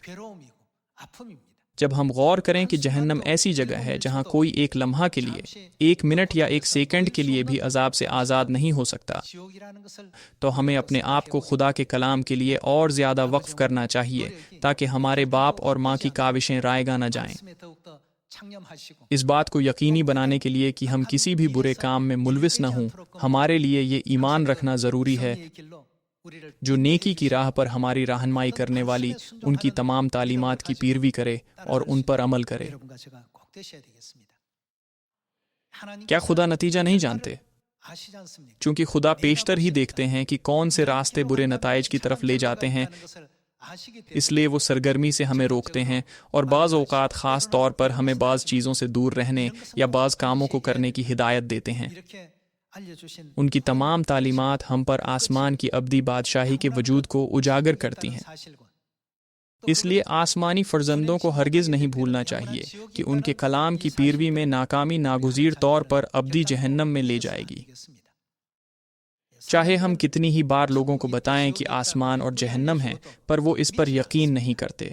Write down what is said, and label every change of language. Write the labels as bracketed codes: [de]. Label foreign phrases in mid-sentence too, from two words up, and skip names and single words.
[ur] جب ہم غور کریں کہ جہنم ایسی جگہ ہے جہاں کوئی ایک لمحہ کے لیے، 1 منٹ یا 1 سیکنڈ کے لیے بھی عذاب سے آزاد نہیں ہو سکتا، تو ہمیں اپنے آپ کو خدا کے کلام کے لیے اور زیادہ وقف کرنا چاہیے تاکہ ہمارے باپ اور ماں کی کاوشیں رائیگاں نہ جائیں۔ [ko] 창념하시고 [ur] اس بات کو یقینی بنانے کے لیے کہ ہم کسی بھی برے کام میں ملوث نہ ہوں، ہمارے لیے یہ ایمان رکھنا ضروری ہے [ko] 정의의 길로 우리를 [ur] جو نیکی کی راہ پر ہماری رہنمائی کرنے والی ان کی تمام تعلیمات کی پیروی کرے اور ان پر عمل کرے. [ko] 여러분과 제가 꼭 되셔야 되겠습니다. [ur] کیا خدا نتیجہ نہیں جانتے? [ko] 아시지 않습니까? [ur] چونکہ خدا پیشتر ہی دیکھتے ہیں کہ کون سے راستے برے نتائج کی طرف لے جاتے ہیں، اس لیے وہ سرگرمی سے ہمیں روکتے ہیں اور بعض اوقات خاص طور پر ہمیں بعض چیزوں سے دور رہنے یا بعض کاموں کو کرنے کی ہدایت دیتے ہیں. [ko] 이렇게 알려주신 [ur] ان کی تمام تعلیمات ہم پر آسمان کی ابدی بادشاہی کے وجود کو اجاگر کرتی ہیں. [ko] 사실과 [ur] اس لیے آسمانی فرزندوں کو ہرگز نہیں بھولنا چاہیے کہ ان کے کلام کی پیروی میں ناکامی ناگزیر طور پر ابدی جہنم میں لے جائے گی. چاہے ہم کتنی ہی بار لوگوں کو بتائیں کہ آسمان اور جہنم ہے، پر وہ اس پر یقین نہیں کرتے.